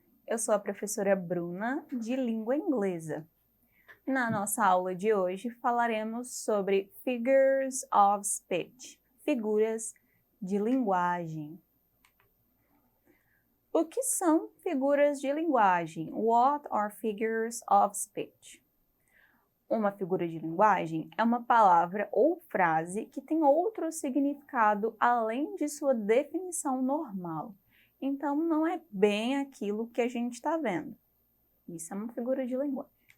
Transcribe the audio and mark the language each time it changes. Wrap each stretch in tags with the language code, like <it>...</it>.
<pt>Eu sou a professora Bruna, de língua inglesa. Na nossa aula de hoje falaremos sobre figures of speech, figuras de linguagem. O que são figuras de linguagem?</pt> <en>What are figures of speech?</en> <pt>Uma figura de linguagem é uma palavra ou frase que tem outro significado além de sua definição normal. Então, não é bem aquilo que a gente está vendo. Isso é uma figura de linguagem.</pt>